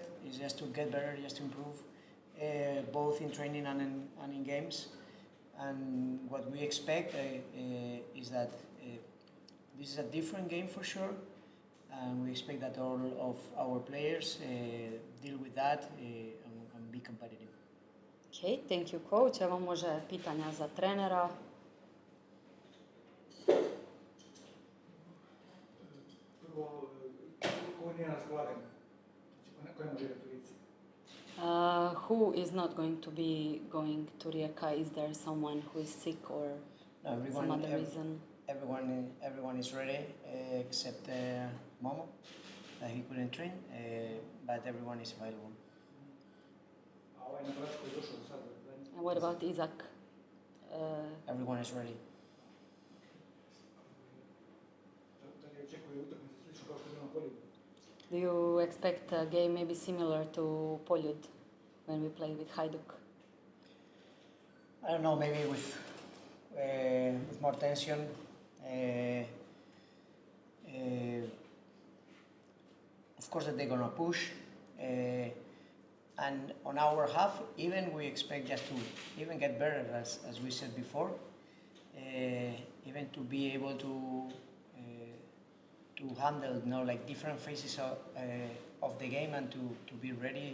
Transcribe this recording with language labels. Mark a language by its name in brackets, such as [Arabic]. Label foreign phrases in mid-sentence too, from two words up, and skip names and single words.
[English] Is just to get better, just to improve, both in training and in games. And what we expect is that this is a different game for sure. And we expect that all of our players deal with that and be competitive. Okay, thank you, coach. [Croatian] Evo može pitanja za trenera. Prvo, ko nije na raspolaganju? Ko ne može igrati u Rijeci? [English] Who is not going to be going to Rijeka? Is there someone who is sick or some other reason? Everyone is ready except Momo. He couldn't train, but everyone is available. [Croatian] A ovaj napadač koji je došao do sada? [English] And what about Isaac? Everyone is ready. [Croatian] Da li očekuje utakmice slično kao što je bilo na Poljudu? [English] Do you expect a game maybe similar to Poljud when we play with Hajduk? I don't know, maybe with more tension. Of course that they're gonna push, and on our half, even we expect just to even get better, as we said before, even to be able to handle, like different phases of the game and to be ready.